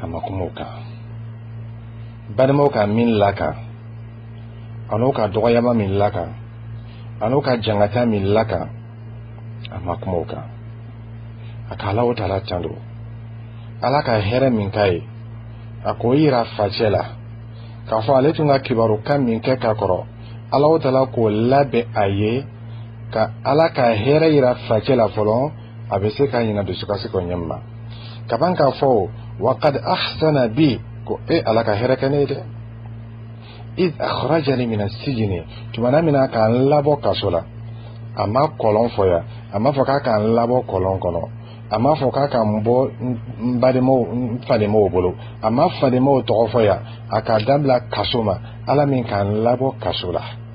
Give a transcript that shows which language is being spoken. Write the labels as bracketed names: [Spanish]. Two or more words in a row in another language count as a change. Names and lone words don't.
[Bambara] ma kuma o kan balimaw ka min lakan a n'o ka dɔgɔyama min lakan a n'o ka jangata min lakan a ma kuma o kan a ka Alahu Taala tando ala ka hɛrɛ min k'a ye a k'o yira facɛ la k'a fɔ ale tun ka kibarukan min kɛ k'a kɔrɔ Alahu Taala k'o labɛn a ye ka ala ka hɛrɛ yira facɛ la fɔlɔ a bɛ se ka ɲina dusukasi kɔ ɲɛma ka ban k'a fɔ [Arabic] وقد أحسن بي [Bambara] ko ala ka hɛrɛ kɛ ne ye dɛ [Arabic] إذ أخرجني من السجن [Bambara] tumana min na k'an labɔ kaso la a ma kɔlɔn fɔ ya a ma fɔ k'a k'an labɔ kɔlɔn kɔnɔ a ma fɔ k'a k'an bɔ n fadenmaw bolo a ma fadenmaw tɔgɔ fɔ ya a k'a dabila kaso ma ala min k'an labɔ kaso la